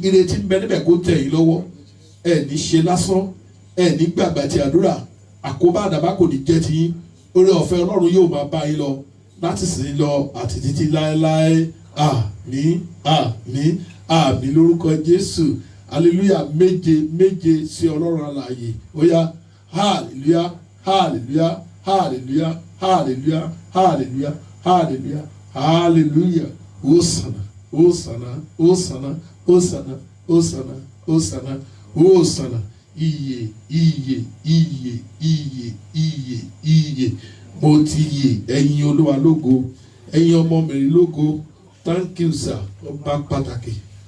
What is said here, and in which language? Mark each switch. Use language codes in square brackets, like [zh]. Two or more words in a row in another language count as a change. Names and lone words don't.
[yo] Ìrètí ń bẹ níbẹ̀ kó tẹ̀ yín lọ́wọ́, ẹ ní ṣe lásán, ẹ ní gbàgbà ti àdúrà, àkóbá àdàbà kò ní jẹ́ ti yín. Oore ọ̀fẹ́ Ọlọ́run yóò máa bá yín lọ láti sìn lọ àti títí láéláé. Àmín, àmín, àmín lórúkọ Jésù. Hallelujah méje méje sí Ọlọ́run alààyè. Ó yá hallelujah, hallelujah, hallelujah, hallelujah, hallelujah, hallelujah, hallelujah. Hosanna, Hosanna, Hosanna, Hosanna, Hosanna, Hosanna, Hosanna. Iye, iye, iye, iye, iye, iye. Mo ti yè, ẹ̀yin Olúwa lógo, ẹ̀yin ọmọ mẹ́rin lógo. [en] Thank you sir. [yo] Ọba pàtàkì.